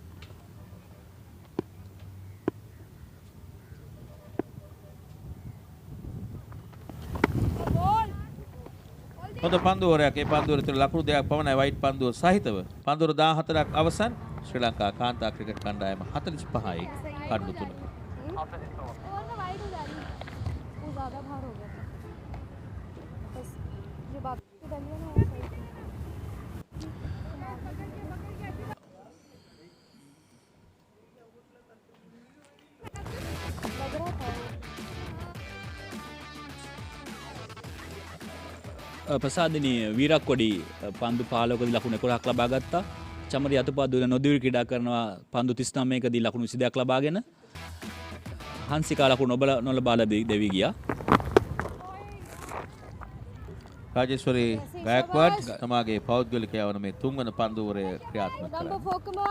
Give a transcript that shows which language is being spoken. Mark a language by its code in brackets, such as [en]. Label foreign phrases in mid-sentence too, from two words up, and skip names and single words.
[si] හොඳ පන්දුවරයක්. ඒ පන්දුවර තුළ ලකුණු දෙකක් පමණයි වයිට් පන්දුව සහිතව. පන්දුවර 14ක් අවසන් ශ්‍රී ලංකා කාන්තා ක්‍රිකට් කණ්ඩායම 45යි කඩලු 3යි. [hi] ज़्यादा भार हो गया था बस ये बात डलिया ना लग रहा था [si] ප්‍රසාදිනී වීරක් කොඩි පන්දු 15කදී ලකුණු 11ක් ලබා ගත්තා. චමරි අතුපාදුල නොදිවි ක්‍රීඩා කරනවා පන්දු 39කදී ලකුණු 22ක් ලබාගෙන. හංසිකා ලකුණු නොලබා දෙවි ගියා. රාජේශ්වරී ගායක්වාඩ් තමාගේ පෞද්ගලික යවන මේ තුන්වන පන්දුවරය ක්‍රියාත්මක කරනවා.